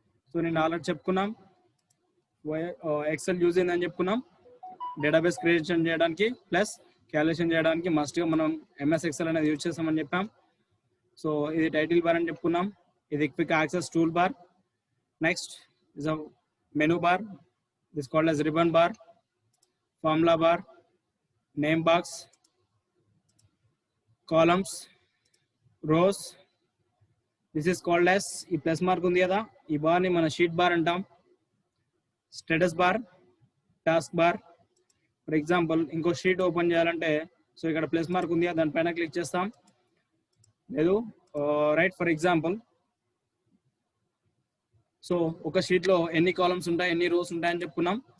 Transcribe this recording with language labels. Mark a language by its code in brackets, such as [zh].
[te] So నేను already చెప్పుకున్నాం XL use అయిందని చెప్పుకున్నాం డేటాబేస్ క్రియేషన్ చేయడానికి ప్లస్ క్యాలిక్యులేషన్ చేయడానికి మస్ట్గా మనం ఎంఎస్ ఎక్సెల్ అనేది యూజ్ చేస్తామని చెప్పాం. సో ఇది టైటిల్ బార్ అని చెప్పుకున్నాం, ఇది quick access tool bar. [en] Next is a menu bar, this called as ribbon bar, formula bar, name box, columns, rows. This is called as [te] ఈ ప్లస్ మార్క్ ఉంది కదా ఈ బార్ని మన షీట్ బార్ అంటాం. Status bar, task bar. For example ఇంకో sheet open చేయాలంటే so ఇక్కడ plus mark ఉంది దానిపైన క్లిక్ చేస్తాం. లేదు రైట్, ఫర్ ఎగ్జాంపుల్ సో ఒక షీట్లో ఎన్ని కాలమ్స్ ఉంటాయి ఎన్ని రోస్ ఉంటాయని చెప్పుకున్నాం.